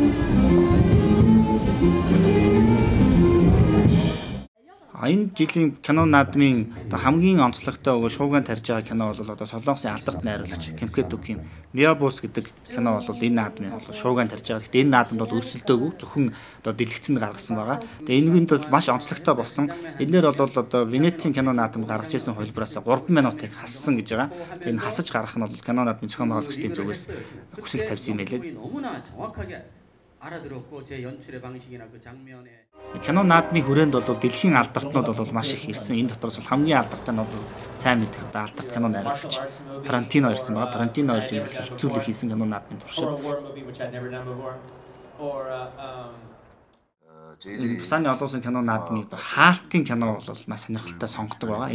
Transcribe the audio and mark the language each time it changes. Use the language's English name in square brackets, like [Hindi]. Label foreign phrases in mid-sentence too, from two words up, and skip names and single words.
[Mongolian] Энэ жилийн кино наадмын хамгийн онцлогтой шуугиан тарьж байгаа кино бол одоо солонгосын алдарт найруулагч Тэмкэ Дүкийн Миабус гэдэг кино бол энэ наадмын шуугиан тарьж байгаа. Гэхдээ энэ наадамд бол өрсөлдөөгүй зөвхөн одоо дэлгэцэнд гаргасан байгаа. Тэгээ энэнд бол маш онцлогтой болсон. Эндээр бол одоо Венецийн кино наадам гаргаж ирсэн хөлбраас 3 минутыг хассан гэж байгаа. Энэ хасаж гаргах нь бол кино наадмын зохион байгуулагчдын зүгээс хүсэл тавьсан юм байлээ. [Korean] 알아들었고 제 연출의 방식이나 그 장면에 [Mongolian] кино наадмын хүрээнд бол дэлхийн алдартнууд бол маш их ирсэн. Энэ дотроос бол хамгийн алдартай нь бол сайн мэдэх одоо алдарт кино найруулагч Тарантино ирсэн байгаа. Тарантино ирж хэлцүүлэг хийсэн кино наадмын туршид Хусааны олон улсын кино наадмын хаалтын кино бол маш сонирхолтой сонгодог байгаа.